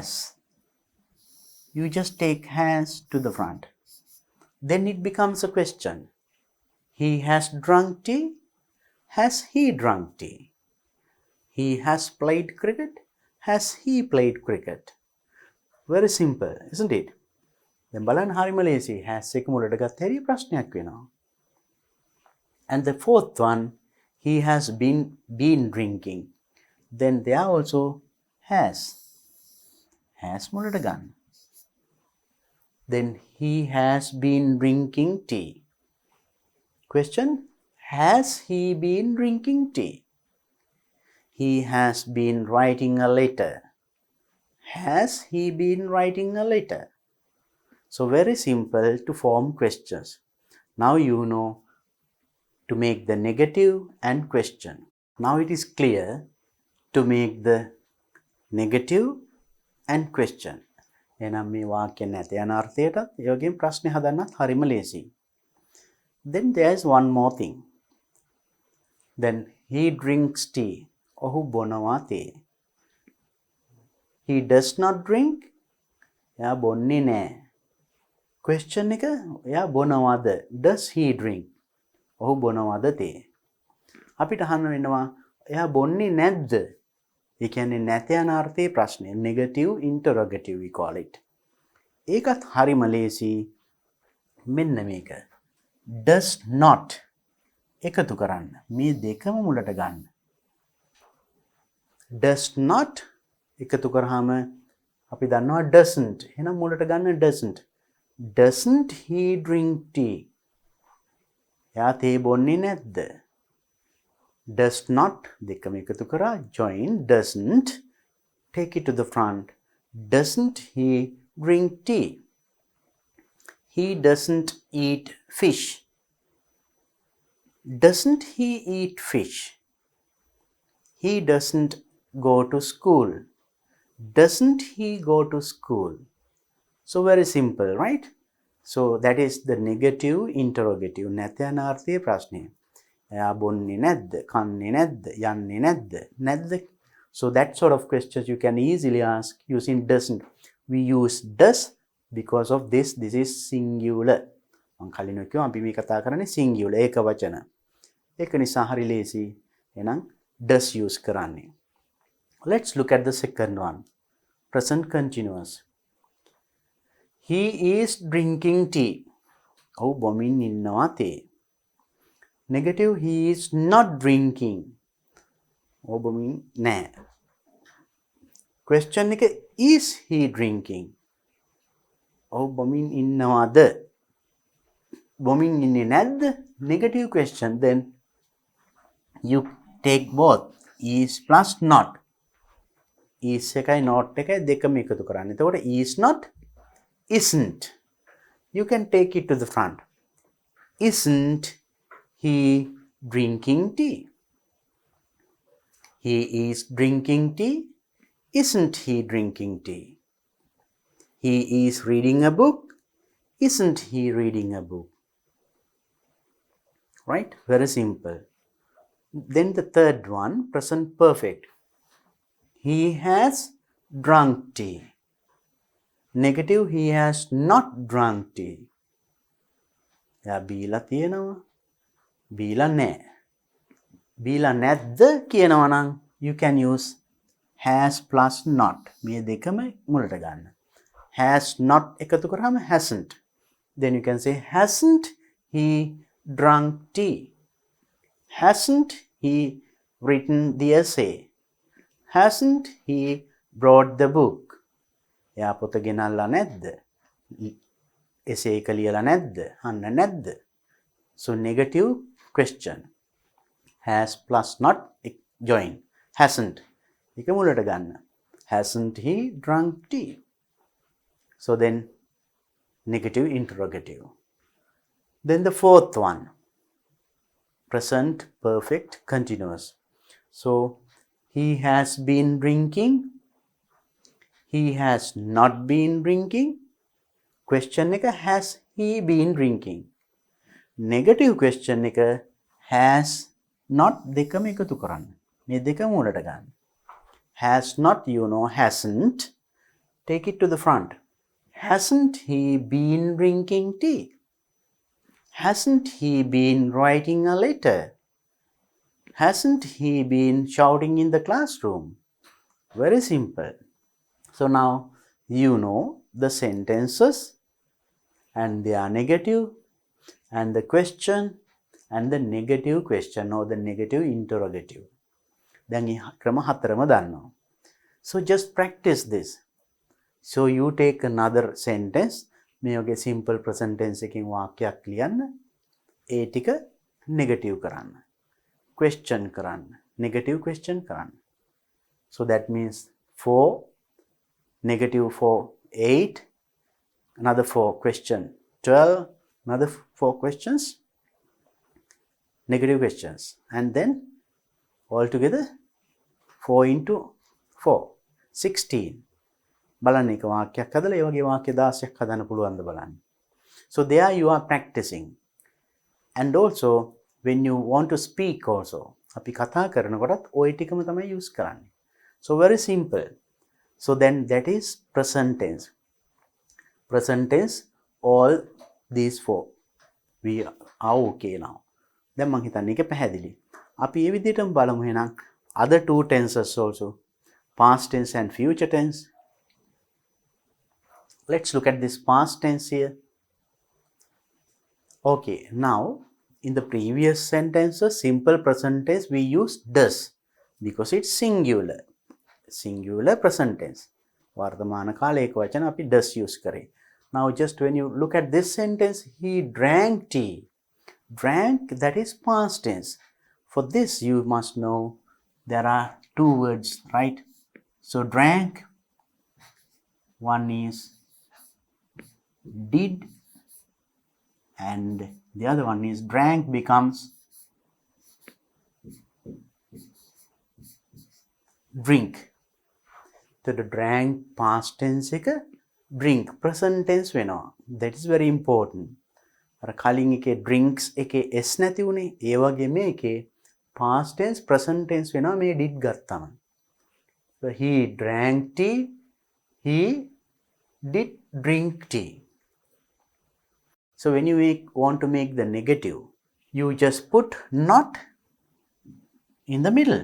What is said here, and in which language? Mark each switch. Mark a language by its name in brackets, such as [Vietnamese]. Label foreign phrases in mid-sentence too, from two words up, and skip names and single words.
[English] You just take has to the front. Then it becomes a question. He has drunk tea. Has he drunk tea? He has played cricket. Has he played cricket? Very simple, isn't it? [Sinhala] දැන් බලන්න හරිම ලේසි. has එක මුලට ගත්ත හැටි ප්‍රශ්නයක් වෙනවා. [English] And the fourth one, he has been drinking. Then there also has [Sinhala] මුලට ගන්න. [English] Then he has been drinking tea. Question, has he been drinking tea? He has been writing a letter. Has he been writing a letter? So very simple to form questions. Now you know to make the negative and question. Now it is clear to make the negative and question. [Sinhala] එනම් මේ වාක්‍ය නැත යන අර්ථයටත් ඒ වගේම ප්‍රශ්නේ හදන්නත් හරිම ලේසියි. [English] Then there's one more thing. Then he drinks tea. [Sinhala] ඔහු බොනවා තේ. [English] He does not drink. [Sinhala] එයා බොන්නේ නැහැ. Question එක එයා බොනවද? [English] Does he drink? [Sinhala] ඔහු බොනවද තේ? අපිට අහන්න වෙනවා එයා බොන්නේ නැද්ද? ඒ කියන්නේ නැත යන අර්ථයේ ප්‍රශ්නේ. [English] Negative interrogative we call it. [Sinhala] ඒකත් හරිම ලේසි. මෙන්න මේක. [English] Does not [Sinhala] එකතු කරන්න. මේ දෙකම මුලට ගන්න. [English] Does not [Sinhala] එකතු කරාම අපි දන්නවා doesn't. එහෙනම් මුලට ගන්න doesn't. Doesn't he drink tea? [English] එයා තේ බොන්නේ නැද්ද? Does not [Sinhala] දෙකම එකතු කරා [English] join doesn't take it to the front. Doesn't he drink tea? He doesn't eat fish. Doesn't he eat fish? He doesn't go to school. Doesn't he go to school? So very simple, right? So that is the negative interrogative. [Sinhala] නැත යන අර්ථයේ ප්‍රශ්නය. එයා බොන්නේ නැද්ද? කන්නේ නැද්ද? යන්නේ නැද්ද? නැද්ද? [English] So that sort of questions you can easily ask using doesn't. We use does because of this. This is singular. [Sinhala] මම කලින් කිව්වා අපි මේ කතා කරන්නේ singular ඒක වචන. ඒක නිසා හරි ලේසි. එහෙනම් does use කරන්නේ. [English] Let's look at the second one. Present continuous. He is drinking tea. [Sinhala] ඔහු බොමින් ඉන්නවා තේ. [English] Negative, he is not drinking. [Sinhala] ඔහු බොමින් නැහැ. Question එක [English] is he drinking? [Sinhala] ඔහු බොමින් ඉන්නවද? බොමින් ඉන්නේ නැද්ද? [English] Negative question. Then you take both. Is plus not. Is එකයි not එකයි [Sinhala] දෙකම එකතු කරන්න. [English] එතකොට is not, isn't. You can take it to the front. Isn't he drinking tea? He is drinking tea. Isn't he drinking tea? He is reading a book. Isn't he reading a book? Right? Very simple. Then the third one, present perfect. He has drunk tea. Negative, he has not drunk tea. [Sinhala] එයා බීලා තියෙනවා. බීලා නැහැ. බීලා නැද්ද කියනවා නම් [English] you can use has plus not. [Sinhala] මේ දෙකම මුලට ගන්න. [English] Has not [Sinhala] එකතු කරාම [English] hasn't. Then you can say hasn't he drunk tea? Hasn't he written the essay? Hasn't he brought the book? [Sinhala] එයා පොත ගෙනල්ලා නැද්ද? essay එක ලියලා නැද්ද? අහන්න නැද්ද? [English] So negative question. Has plus not join. Hasn't. [Sinhala] එක මුලට ගන්න. [English] Hasn't he drunk tea? So then negative interrogative. Then the fourth one. Present perfect continuous. So he has been drinking. He has not been drinking. Question එක has he been drinking? Negative question එක has not [Sinhala] දෙකම එකතු කරන්න. මේ දෙකම උඩට ගන්න. [English] Has not, you know, hasn't. Take it to the front. Hasn't he been drinking tea? Hasn't he been writing a letter? Hasn't he been shouting in the classroom? Very simple. So now you know the sentences and they are negative and the question and the negative question or the negative interrogative. [Sinhala] දැන් මේ ක්‍රම හතරම දන්නවා. [English] So just practice this. So you take another sentence. [Sinhala] මේ වගේ [English] simple present tense [Sinhala] එකකින් වාක්‍යයක් ලියන්න. ඒ ටික negative කරන්න. Question කරන්න. [English] Negative question [Sinhala] කරන්න. [English] So that means 4 negative for 8, another for question 12, another 4 questions, negative questions, and then altogether 4 into 4, 16. [Sinhala] බලන්න එක වාක්‍යයක් හදලා ඒ වගේ වාක්‍ය 16ක් හදන්න පුළුවන්ද බලන්න. [English] So there you are practicing. And also when you want to speak also [Sinhala] අපි කතා කරනකොටත් ওই ටිකම තමයි use කරන්නේ. [English] So very simple. So then that is present tense. Present tense all these 4. We are okay now. [Sinhala] දැන් මම හිතන්නේ ඒක පැහැදිලි. අපි මේ විදිහටම බලමු එහෙනම් [English] other two tenses also. Past tense and future tense. Let's look at this past tense here. Okay, now in the previous sentences, simple present tense, we use does because it's singular. Singular present tense. [Sinhala] වර්තමාන කාල ඒකවචන අපි does use කරේ. [English] Now just when you look at this sentence, he drank tea. Drank, that is past tense. For this you must know there are two words, right? So drank, one is did, and the other one is drank becomes drink. So the drank past tense එක drink present tense වෙනවා. That is very important. [Sinhala] අර කලින් එකේ drinks එකේ s නැති උනේ. ඒ වගේ මේකේ [English] past tense present tense [Sinhala] වෙනවා මේ did ගත්තම. [English] So he drank tea, he did drink tea. So when you want to make the negative, you just put not in the middle.